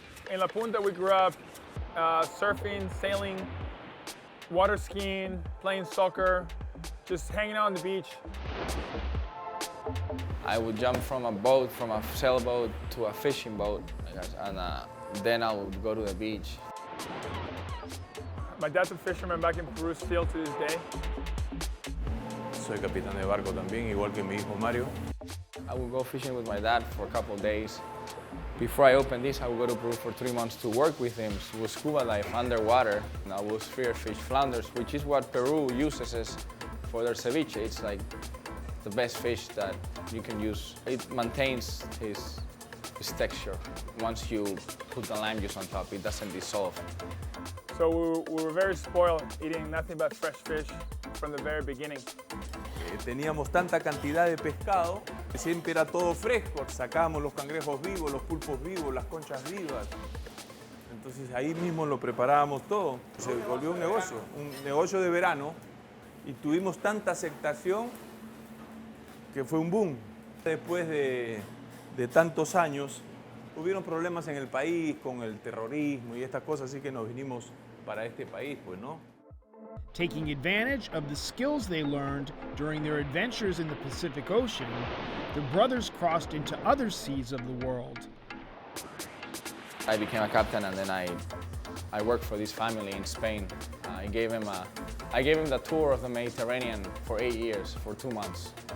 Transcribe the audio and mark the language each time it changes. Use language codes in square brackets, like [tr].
[en] In La Punta, we grew up surfing, sailing, water skiing, playing soccer, just hanging out on the beach. I would jump from a boat, from a sailboat to a fishing boat, and then I would go to the beach. My dad's a fisherman back in Peru still to this day. [es] Soy capitán de barco también, igual que mi hijo Mario. [en] I would go fishing with my dad for a couple of days. Before I opened this, I would go to Peru for 3 months to work with him with scuba dive underwater. And I would spearfish flounders, which is what Peru uses for their ceviche. It's like the best fish that you can use. It maintains his texture. Once you put the lime juice on top, it doesn't dissolve. So we were very spoiled, eating nothing but fresh fish from the very beginning. [es] Teníamos tanta cantidad de pescado que siempre era todo fresco. Sacábamos los cangrejos vivos, los pulpos vivos, las conchas vivas. Entonces ahí mismo lo preparábamos todo. Se volvió un negocio de verano, y tuvimos tanta aceptación que fue un boom. Después de tantos años, hubieron problemas en el país con el terrorismo y estas cosas, así que nos vinimos para este país, pues, ¿no? [en] Taking advantage of the skills they learned during their adventures in the Pacific Ocean, the brothers crossed into other seas of the world. I became a captain, and then I worked for this family in Spain. I gave him the tour of the Mediterranean for 8 years, for 2 months.